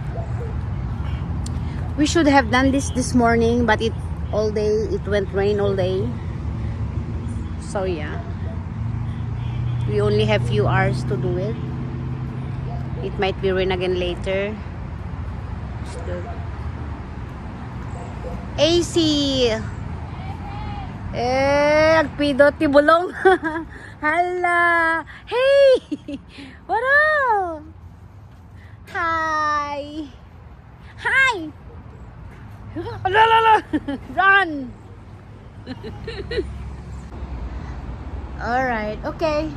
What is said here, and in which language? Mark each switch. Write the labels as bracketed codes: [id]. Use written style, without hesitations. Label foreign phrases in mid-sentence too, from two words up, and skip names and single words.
[en] We should have done this morning, but it went rain all day. So yeah. We only have few hours to do it. It might be rain again later. Good. AC. [ilo] Agpidot ti bulong. [en] Hala. Hey. What up? Hi. Hi. La. Run. Alright. Okay.